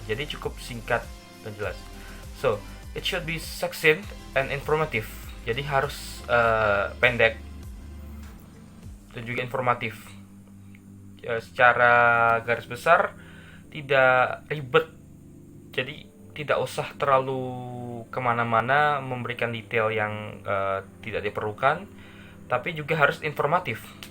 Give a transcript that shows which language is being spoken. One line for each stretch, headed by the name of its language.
Indonesian: Jadi cukup singkat dan jelas.
English: So it should be succinct and informative.
Indonesian: Jadi harus pendek dan juga informatif. Secara garis besar tidak ribet. Jadi tidak usah terlalu kemana-mana memberikan detail yang tidak diperlukan, tapi juga harus informatif.